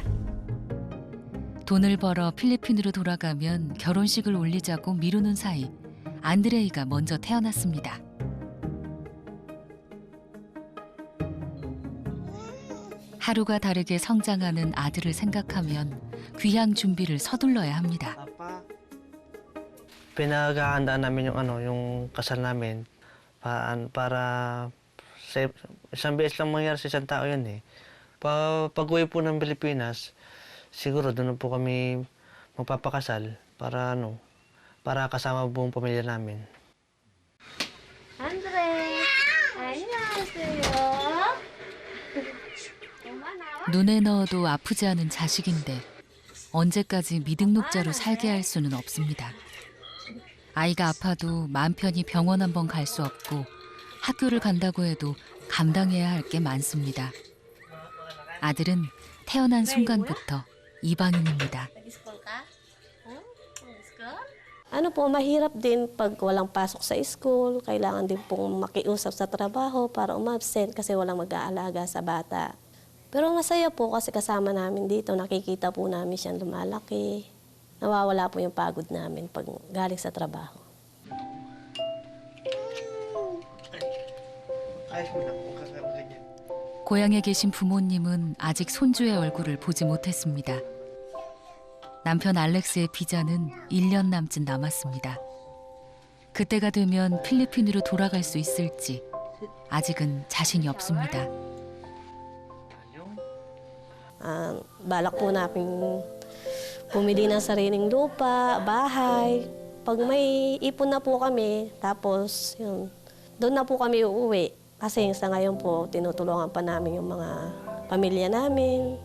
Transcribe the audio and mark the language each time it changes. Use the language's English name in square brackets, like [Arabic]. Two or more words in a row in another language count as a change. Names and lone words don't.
[Korean] 돈을 벌어 필리핀으로 돌아가면 결혼식을 올리자고 미루는 사이 안드레이가 먼저 태어났습니다. 하루가 다르게 성장하는 아들을 생각하면 귀향 준비를 서둘러야 합니다. [Filipino] Pinaghahandaan namin yung kasal namin para isang beses lang mangyari sa isang tao yun eh. Pag-uwi po ng Pilipinas, siguro doon po kami magpapakasal para kasama buong pamilya namin. [Korean] 안드레, 안녕하세요. 눈에 넣어도 아프지 않은 자식인데 언제까지 미등록자로 살게 할 수는 없습니다. 아이가 아파도 마음 편히 병원 한 번 갈 수 없고 학교를 간다고 해도 감당해야 할 게 많습니다. 아들은 태어난 순간부터 이방인입니다. [Filipino] Ano po, mahirap din pag walang pasok sa school. Kailangan din pong makiusap sa trabaho para umabsent kasi walang mag-aalaga sa bata. Pero masaya po kasi kasama namin dito. Nakikita po namin siyang lumalaki. Nawawala po yung pagod namin pag galing sa trabaho. [Korean] 고향에 계신 부모님은 아직 손주의 얼굴을 보지 못했습니다. 남편 알렉스의 비자는 1년 남짓 남았습니다. 그때가 되면 필리핀으로 돌아갈 수 있을지 아직은 자신이 없습니다. [Filipino] Balak po namin pumili ng sariling lupa, bahay. Pag may ipon na po kami, tapos yun, doon na po kami uuwi. Kasi sa ngayon po, tinutulungan pa namin yung mga pamilya namin.